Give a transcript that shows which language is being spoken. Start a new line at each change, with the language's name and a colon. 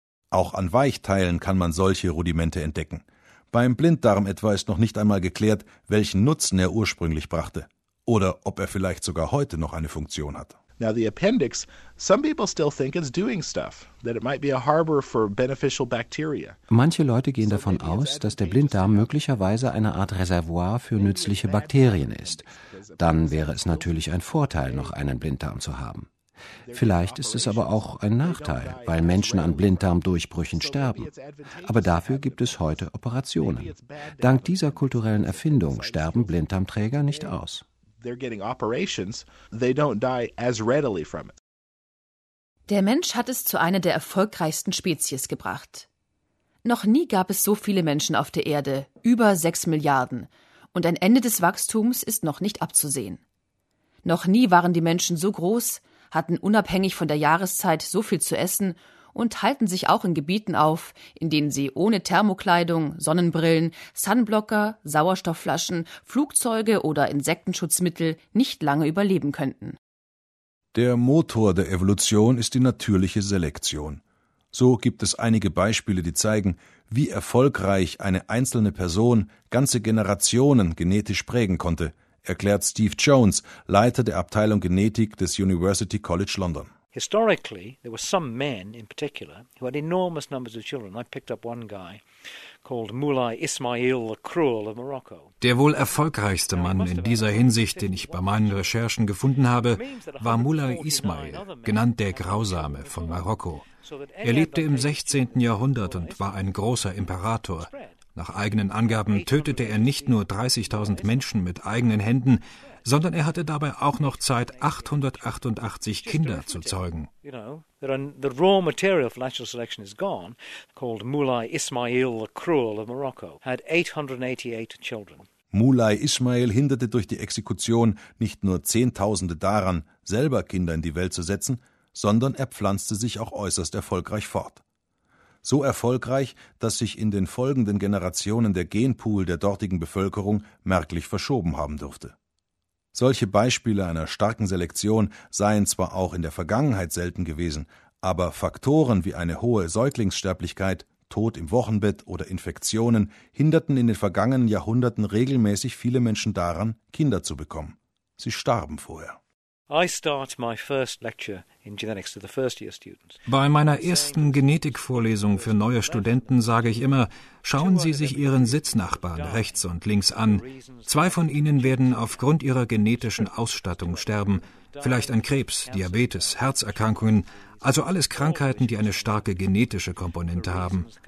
German: Auch an Weichteilen kann man solche Rudimente entdecken. Beim Blinddarm etwa ist noch nicht einmal geklärt, welchen Nutzen er ursprünglich brachte oder ob er vielleicht sogar heute noch eine Funktion hat.
English: Now the appendix, some people still think it's doing stuff, that it might be a harbor for beneficial bacteria.
German: Manche Leute gehen davon aus, dass der Blinddarm möglicherweise eine Art Reservoir für nützliche Bakterien ist. Dann wäre es natürlich ein Vorteil, noch einen Blinddarm zu haben. Vielleicht ist es aber auch ein Nachteil, weil Menschen an Blinddarmdurchbrüchen sterben. Aber dafür gibt es heute Operationen. Dank dieser kulturellen Erfindung sterben Blinddarmträger nicht aus.
English: They're getting operations, they don't die as readily from it.
German: Der Mensch hat es zu einer der erfolgreichsten Spezies gebracht. Noch nie gab es so viele Menschen auf der Erde, über 6 Milliarden, und ein Ende des Wachstums ist noch nicht abzusehen. Noch nie waren die Menschen so groß, hatten unabhängig von der Jahreszeit so viel zu essen und halten sich auch in Gebieten auf, in denen sie ohne Thermokleidung, Sonnenbrillen, Sunblocker, Sauerstoffflaschen, Flugzeuge oder Insektenschutzmittel nicht lange überleben könnten. Der Motor der Evolution ist die natürliche Selektion. So gibt es einige Beispiele, die zeigen, wie erfolgreich eine einzelne Person ganze Generationen genetisch prägen konnte, erklärt Steve Jones, Leiter der Abteilung Genetik des University College London.
English: Historically, there were some men in particular who had enormous numbers of children. I picked up one guy called Moulay Ismail the Cruel of Morocco.
German: Der wohl erfolgreichste Mann in dieser Hinsicht, den ich bei meinen Recherchen gefunden habe, war Moulay Ismail, genannt der Grausame von Marokko. Er lebte im 16. Jahrhundert und war ein großer Imperator. Nach eigenen Angaben tötete er nicht nur 30.000 Menschen mit eigenen Händen, sondern er hatte dabei auch noch Zeit, 888 Kinder zu zeugen.
English: The raw material for natural selection is gone, called Moulay Ismail the Cruel of Morocco, had 888 children.
German: Moulay Ismail hinderte durch die Exekution nicht nur Zehntausende daran, selber Kinder in die Welt zu setzen, sondern er pflanzte sich auch äußerst erfolgreich fort. So erfolgreich, dass sich in den folgenden Generationen der Genpool der dortigen Bevölkerung merklich verschoben haben dürfte. Solche Beispiele einer starken Selektion seien zwar auch in der Vergangenheit selten gewesen, aber Faktoren wie eine hohe Säuglingssterblichkeit, Tod im Wochenbett oder Infektionen hinderten in den vergangenen Jahrhunderten regelmäßig viele Menschen daran, Kinder zu bekommen. Sie starben vorher.
English: I start my first lecture in genetics to the first year students.
German: Bei meiner ersten Genetikvorlesung für neue Studenten sage ich immer, schauen Sie sich Ihren Sitznachbarn rechts und links an. Zwei von Ihnen werden aufgrund Ihrer genetischen Ausstattung sterben. Vielleicht an Krebs, Diabetes, Herzerkrankungen, also alles Krankheiten, die eine starke genetische Komponente haben.